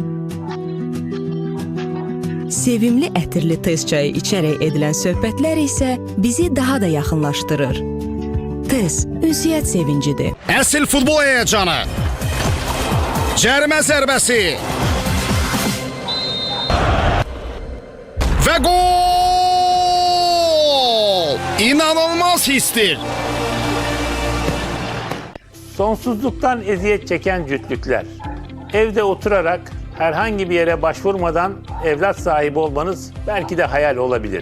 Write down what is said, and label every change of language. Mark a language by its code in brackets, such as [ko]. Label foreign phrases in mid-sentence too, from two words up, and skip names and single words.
[az] Sevimli ətirli tez çayı içərək edilən söhbətlər isə bizi daha da yaxınlaşdırır. Tez, ünsiyyət sevincidir. Əsil futbol həyəcanı. Cərimə zərbəsi. Və gol! [tr] İnanılmaz histir. Sonsuzluktan eziyet çeken cütlükler. Evde oturarak herhangi bir yere başvurmadan evlat sahibi olmanız belki de hayal olabilir.